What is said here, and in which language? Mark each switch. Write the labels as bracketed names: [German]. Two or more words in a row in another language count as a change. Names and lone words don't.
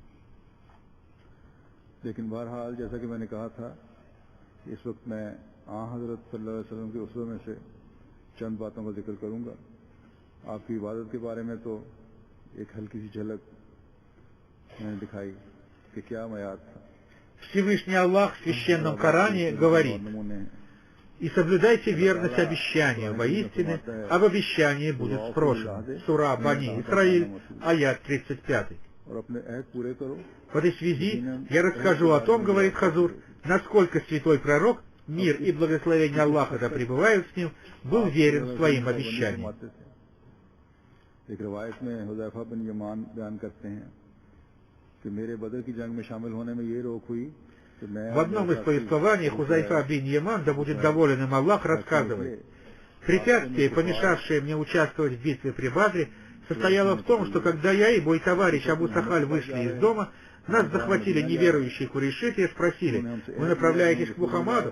[Urdu] لیکن بہرحال جیسا کہ میں نے کہا تھا، اس وقت میں حضرت [Arabic] صلی اللہ علیہ وسلم [Urdu] کے اسوے میں سے چند باتوں کا ذکر کروں گا. آپ کی عبادت کے بارے میں تو ایک ہلکی سی جھلک میں نے دکھائی کہ کیا میاد تھا. [Russian] Всевышний Аллах в Священном Коране говорит: «И соблюдайте верность обещанию, воистину об обещании будет спрошено». Сура Бани Исраиль, аят 35. В этой связи я расскажу о том, говорит Хазур, насколько святой пророк, мир и благословение Аллаха да пребывают с ним, был верен своим обещаниям. [Urdu] ایک روایت میں حذیفہ بن یمان بیان کرتے ہیں کہ میرے بدر کی جنگ میں شامل ہونے میں یہ روک ہوئی کہ میں [Russian] В одном из повествований Хузайфа бин Яман, да будет доволен им Аллах, рассказывает: препятствие, помешавшее мне участвовать в битве при Бадре, состояло в том, что когда я и мой товарищ Абу Сахаль вышли из дома, нас захватили неверующие курейшиты и спросили: «Вы направляетесь к Мухаммаду?»